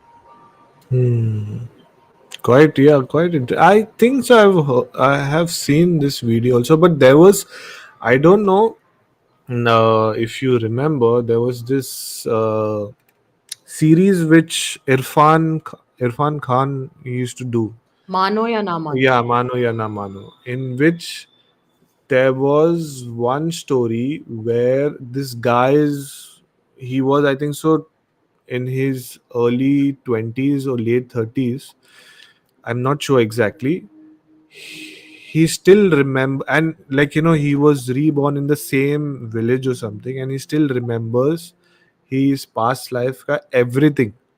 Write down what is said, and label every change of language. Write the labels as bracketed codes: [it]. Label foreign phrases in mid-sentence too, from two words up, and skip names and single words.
[en] Quite, yeah, quite. I think so. I have seen this video also, but there was, I don't know, if you remember, there was this series which Irfan Khan used to do. Mano ya na mano. Yeah, Mano ya na Mano, in which there was one story where this guy's he was, I think so, in his early 20s or late 30s. I'm not sure exactly. He still remember, and like, he was reborn in the same village or something, and he still remembers his past life everything.